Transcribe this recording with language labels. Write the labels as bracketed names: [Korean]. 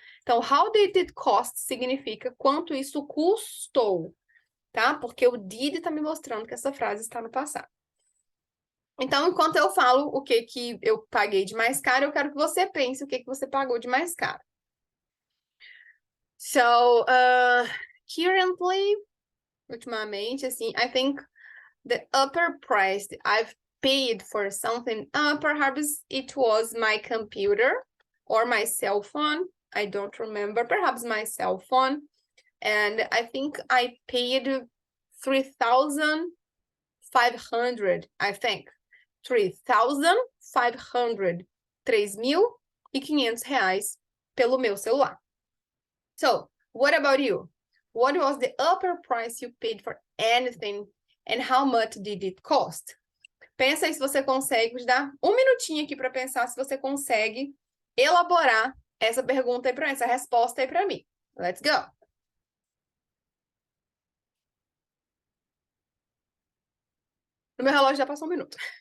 [Portuguese] Então, [English] how did it cost [Portuguese] significa quanto isso custou, tá? Porque o did está me mostrando que essa frase está no passado. Então, enquanto eu falo o que eu paguei de mais caro, eu quero que você pense o que você pagou de mais caro. [English] So, currently, [Portuguese] ultimamente, assim, [English] I think the upper price I've paid for something, perhaps it was my computer or my cell phone. I don't remember, perhaps my cell phone. And I think I paid 3,500, I think. [Portuguese] 3,500. 3.500 reais pelo meu celular. [English] So, what about you? What was the upper price you paid for anything and how much did it cost? [Portuguese] Pensa aí se você consegue, vou dar um minutinho aqui para pensar se você consegue elaborar essa pergunta aí para mim, essa resposta aí para mim. [English] Let's go! [Portuguese] No meu relógio já passou um minuto.